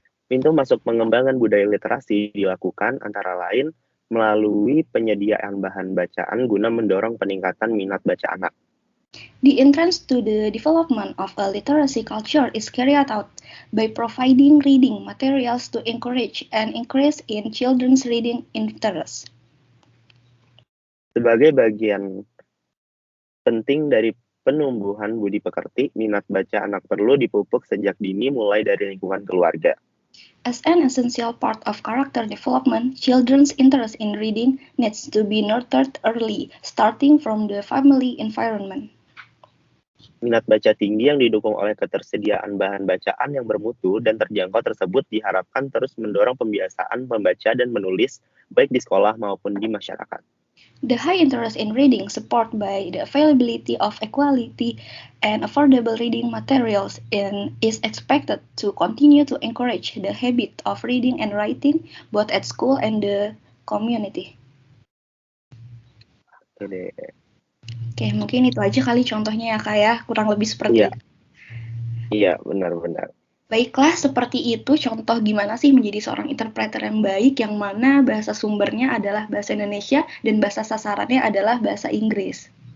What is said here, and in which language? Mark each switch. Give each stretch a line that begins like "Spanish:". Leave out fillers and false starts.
Indonesian: Pintu masuk pengembangan budaya literasi dilakukan antara lain melalui penyediaan bahan bacaan guna mendorong peningkatan minat baca anak.
English: The entrance to the development of a literacy culture is carried out by providing reading materials to encourage and increase in children's reading interest.
Indonesian: Sebagai bagian penting dari penumbuhan budi pekerti, minat baca anak perlu dipupuk sejak dini mulai dari lingkungan keluarga.
English: As an essential part of character development, children's interest in reading needs to be nurtured early, starting from the family environment.
Indonesian: Minat baca tinggi yang didukung oleh ketersediaan bahan bacaan yang bermutu dan terjangkau tersebut diharapkan terus mendorong pembiasaan membaca dan menulis baik di sekolah maupun di masyarakat.
English: The high interest in reading, supported by the availability of quality and affordable reading materials, is expected to continue to encourage the habit of reading and writing both at school and the community.
Indonesian: Oke, mungkin itu aja kali contohnya ya Kak ya, kurang lebih seperti itu. Iya, benar-benar. Baiklah, seperti itu contoh gimana sih menjadi seorang interpreter yang baik, yang mana bahasa sumbernya adalah bahasa Indonesia dan bahasa sasarannya adalah bahasa Inggris.